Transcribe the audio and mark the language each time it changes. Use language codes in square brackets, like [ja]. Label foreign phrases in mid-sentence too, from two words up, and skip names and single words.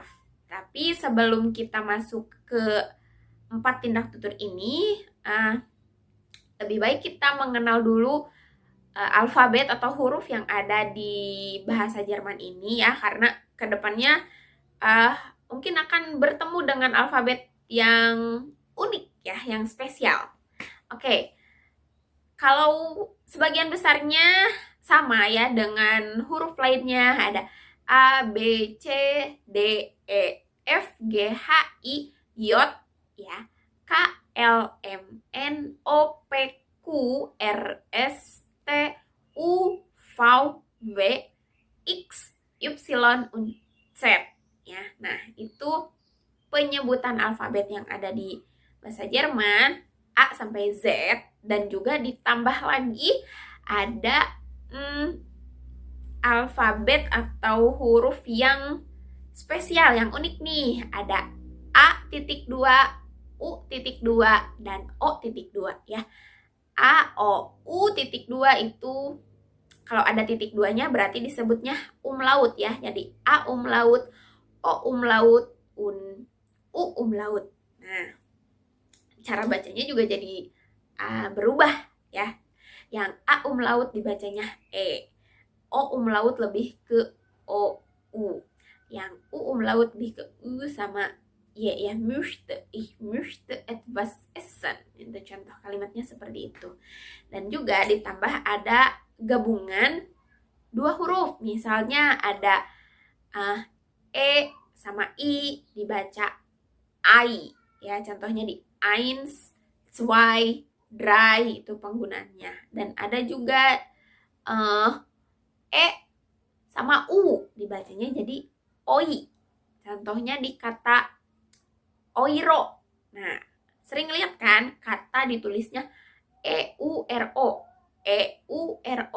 [id] Tapi sebelum kita masuk ke 4 tindak tutur ini, lebih baik kita mengenal dulu alfabet atau huruf yang ada di bahasa Jerman ini ya, karena kedepannya mungkin akan bertemu dengan alfabet yang unik ya, yang spesial. Oke, kalau sebagian besarnya sama ya dengan huruf lainnya, ada A, B, C, D, E, F, G, H, I, J, ya, K, L, M, N, O, P, Q, R, S, T, U, V, W, X, Y, und Z. Ya, nah itu penyebutan alfabet yang ada di bahasa Jerman, A sampai Z, dan juga ditambah lagi ada alfabet atau huruf yang spesial, yang unik nih. Ada A.2, U.2, dan O.2 ya. A, O, U.2 itu kalau ada titik duanya berarti disebutnya umlaut ya. Jadi A umlaut, O umlaut, U umlaut. Nah, cara bacanya juga jadi berubah ya. Yang A umlaut dibacanya E. O umlaut lebih ke O, U. Yang U umlaut lebih ke U sama Y ya. [de] Ich möchte etwas essen. [id] Itu contoh kalimatnya seperti itu. Dan juga ditambah ada gabungan 2 huruf. Misalnya ada E sama I dibaca I ya, contohnya di [de] eins, zwei, drei [id] itu penggunaannya. Dan ada juga E sama U dibacanya jadi OI, contohnya di kata oiro. Nah, sering lihat kan kata ditulisnya EURO, EURO.